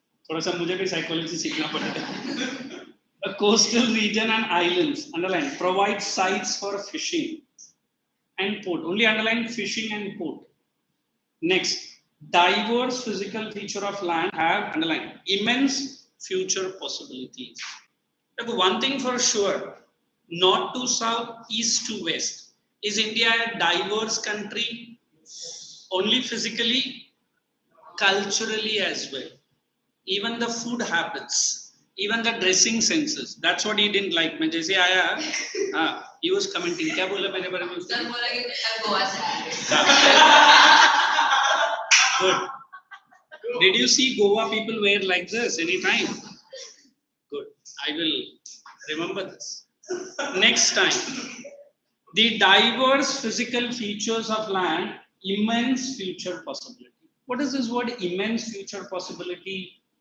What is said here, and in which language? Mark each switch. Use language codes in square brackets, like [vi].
[hi] थोड़ा सा मुझे भी psychology सीखना पड़ेगा. [en] A coastal region and islands, underline, provide sites for fishing and port. Only underline fishing and port. Next, diverse physical feature of land have, underline, immense future possibilities. Look, one thing for sure, north to south, east to west. Is India a diverse country? Only physically, culturally as well. Even the food habits, even the dressing senses. That's what he didn't like. [hi] मैं जैसे आया, [en] he was commenting. [hi] क्या बोला मेरे बारे में? Sir, बोला कि मैं गोवा से आया. [en] Good. Did you see Goa people wear like this anytime? Good. I will remember this. Next time. The diverse physical features of land, immense future possibility. What is this word immense future possibility?